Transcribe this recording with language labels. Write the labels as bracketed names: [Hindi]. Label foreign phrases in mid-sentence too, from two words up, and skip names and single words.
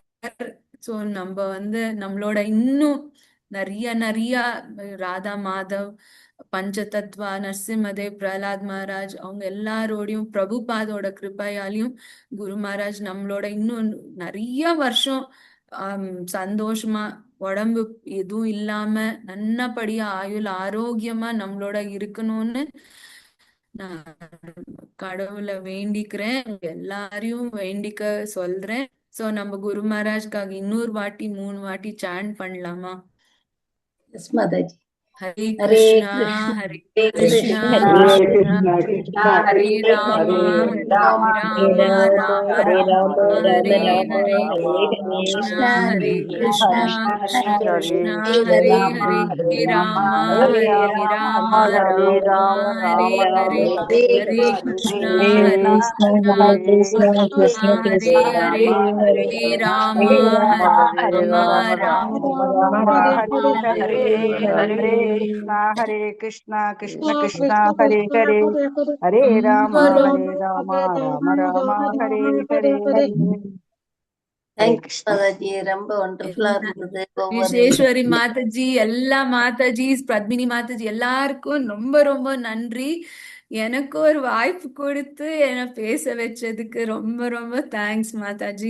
[Tamil] ஸோ நம்ம வந்து நம்மளோட இன்னும் நிறைய ராதா மாதவ் பஞ்சதத்வா நரசிம்மதேவ் பிரஹலாத் மகாராஜ் அவங்க எல்லாரோடையும் பிரபுபாதோட கிருபையாலையும் குரு மகாராஜ் நம்மளோட இன்னும் நிறைய வருஷம் சந்தோஷமா உடம்பு எதுவும் இல்லாம நல்லபடியா ஆயுள் ஆரோக்கியமா நம்மளோட இருக்கணும்னு நான் கடவுளை வேண்டிக்கிறேன், எல்லாரையும் வேண்டிக்க சொல்றேன். சோ நம்ம குரு மகாராஜ்காக இன்னொரு வாட்டி 3 வாட்டி சாண்ட் பண்ணலாமா? எஸ் மாதாஜி. ஹரே ஹரே கிருஷ்ணா கிருஷ்ணா ஹரே ஹரே கிருஷ்ணா கிருஷ்ணா கிருஷ்ணா ஹரே கிருஷ்ணா ராமா ஹரே ஹரே ராமா ராம ஹரே ராம ராம ராம ராம ஹரே ராம ஹரே கிருஷ்ணா ஹரே கிருஷ்ணா கிருஷ்ணா ஹரே கிருஷ்ணா ஹரே ஹரே ராமா ஹரே ராம ஹரே ஹரே ராம ராம ஹரே ராம ராம ஹரே ராம ஹரே ராம ஹரே ஹரே கிருஷ்ணா கிருஷ்ணா ஹரே ஹரே கிருஷ்ணா கிருஷ்ணா கிருஷ்ண ஹரே கிருஷ்ண ஹரே ஹரே ஹரே ராம ஹரே ஹரே ஹரே ராம ராம ராம ராம ராம ராம ஹரே ஹரே ஹரே ஹரே கிருஷ்ணா கிருஷ்ண கிருஷ்ண ஹரே ஹரே ஹரே ராம ராம ராம ஹரே ஹரே ஹரே தேங்க்யூ கிருஷ்ணா. மாதாஜி. ரொம்ப ஒண்டர்ஃபுல்லா இருந்தது. ஒவ்வொரு விஸ்வேஸ்வரி மாதாஜி, எல்லா மாதாஜி, பத்மினி மாதாஜி எல்லாருக்கும் ரொம்ப ரொம்ப நன்றி. எனக்கு ஒரு வாய்ப்பு கொடுத்து என்னை பேச வச்சதுக்கு ரொம்ப ரொம்ப தேங்க்ஸ் மாதாஜி.